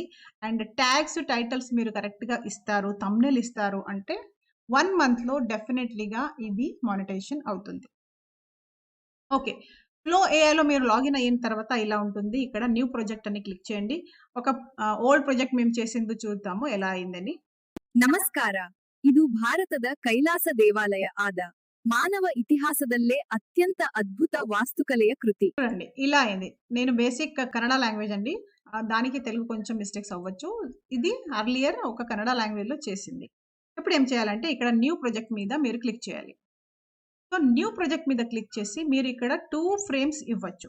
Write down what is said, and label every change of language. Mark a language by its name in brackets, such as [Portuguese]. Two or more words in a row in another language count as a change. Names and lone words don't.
[English] and tags titles [Telugu] మీరు కరెక్ట్గా ఇస్తారు, థంబ్నెయిల్ ఇస్తారు అంటే 1 monthలో డెఫినెట్లీగా ఇది మానిటైజేషన్ అవుతుంది. ఓకే, ఫ్లో ఏఐలో మీరు లాగిన్ అయిన తర్వాత ఇలా ఉంటుంది. ఇక్కడ [English] new project [Telugu] అని క్లిక్ చేయండి. ఒక [English] old project [Telugu] మేము చేసింది చూద్దాము ఎలా అయిందని. [Kannada] ನಮಸ್ಕಾರ, ಇದು ಭಾರತದ ಕೈಲಾಸ ದೇವಾಲಯ ಆದ ಮಾನವ ಇತಿಹಾಸದಲ್ಲೇ ಅತ್ಯಂತ ಅದ್ಭುತ ವಾಸ್ತುಕಲೆಯ ಕೃತಿ. [Telugu] చూడండి ఇలా అయింది. నేను [English] basic Kannada language [Telugu] అండి, దానికి తెలుగు కొంచెం మిస్టేక్స్ అవ్వచ్చు. ఇది అర్లియర్ ఒక [English] Kannada language [Telugu] చేసింది. ఇప్పుడు ఏం చేయాలంటే ఇక్కడ [English] new project [Telugu] మీద మీరు క్లిక్ చేయాలి. [English] so new project [Telugu] మీద క్లిక్ చేసి మీరు ఇక్కడ 2 frames ఇవ్వచ్చు.